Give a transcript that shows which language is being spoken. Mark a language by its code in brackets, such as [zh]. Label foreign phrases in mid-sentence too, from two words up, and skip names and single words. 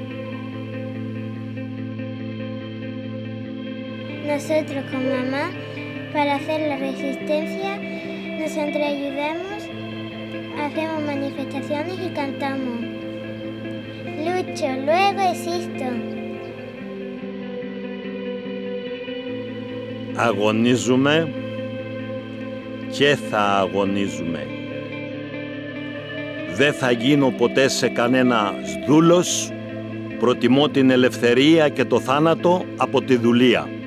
[es] Nosotros con mamá, para hacer la resistencia, nos entreayudamos, hacemos manifestaciones y cantamos. Lucho, luego existo. [el] Αγωνίζουμε και θα αγωνίζουμε. Δεν θα γίνω ποτέ σε κανένα δούλος, προτιμώ την ελευθερία και το θάνατο από τη δουλεία.